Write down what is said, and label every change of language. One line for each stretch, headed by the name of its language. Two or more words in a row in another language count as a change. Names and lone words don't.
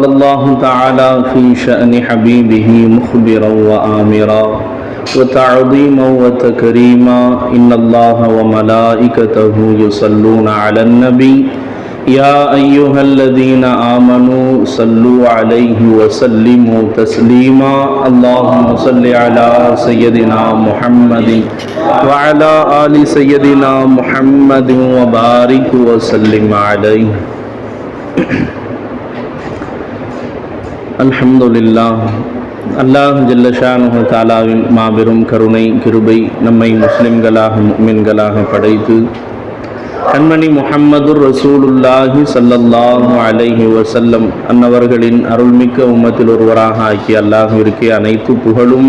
Arabic: الله تعالى في شأن حبيبه مخبرا وآمرا وتعظيما وتكريما إن الله وملائكته يصلون على النبي يا أيها الذين آمنوا صلوا عليه وسلموا تسليما اللهم صل على سيدنا محمد وعلى آل سيدنا محمد وبارك وسلم عليه.
Tamil: அல்ஹம்துலில்லாஹ். அல்லாஹ்
Arabic: جل شأنه
Tamil: தஆலாவின் மாபெரும் கருணை கிருபை நம்மை முஸ்லிம்களாக முஃமின்களாக படைத்து கண்மணி
Arabic: محمد رسول الله صلى الله عليه وسلم
Tamil: அன்னவர்களின் அருள்மிக்க உம்மத்தில் ஒருவராக ஆக்கி அல்லாஹ்விற்கே அனைத்து புகழும்.